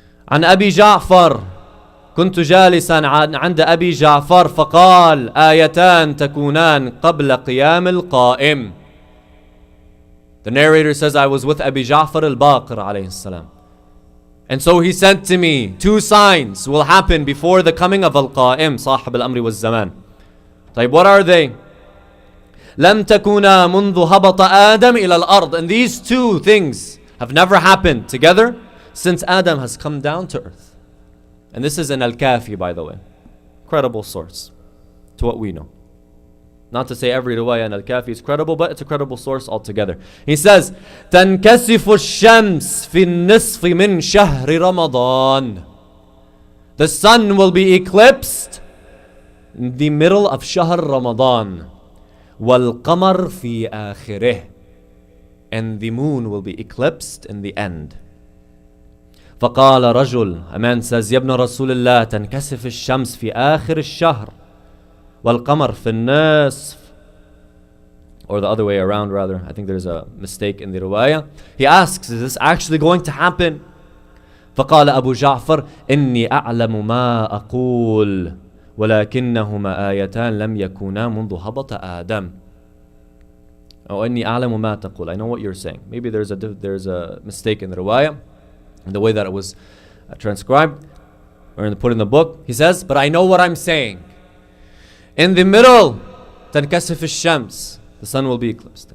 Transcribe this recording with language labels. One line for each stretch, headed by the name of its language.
Arabic: عن أبي جعفر كنت جالسا عند أبي جعفر فقال آيتان تكونان قبل قيام القائم.
English: The narrator says, I was with Abi Ja'far al-Baqir alayhi salam. And so he said to me, two signs will happen before the coming of Al-Qa'im, صاحب الأمر والزمان. طيب, what are they?
Arabic: لم تكونا منذ هبط آدم إلى الأرض.
English: And these two things have never happened together since Adam has come down to earth. And this is in Al-Kafi, by the way. Credible source to what we know. Not to say every riwayah in Al-Kafi is credible, but it's a credible source altogether.
Arabic: He says, تنكسف الشمس في النصف من شهر رمضان.
English: The sun will be eclipsed in the middle of Shahr Ramadan. والقمر في آخره. And the moon will be eclipsed in the end.
Arabic: فقال رجل, a man says, يا ابن رسول الله تنكسف الشمس في آخر الشهر والقمر في النصف.
English: Or the other way around rather. I think there's a mistake in the riwayah. He asks, is this actually going to happen?
Arabic: فقال أبو جعفر إني أعلم ما أقول ولكنهما آيتان لم يكونا منذ هبط آدم.
English: أو إني أعلم ما تقول. I know what you're saying. Maybe there's a mistake in the riwayah, in the way that it was transcribed or put in the book. He says, but I know what I'm saying. In the middle, تنكسف الشمس, the sun will be eclipsed.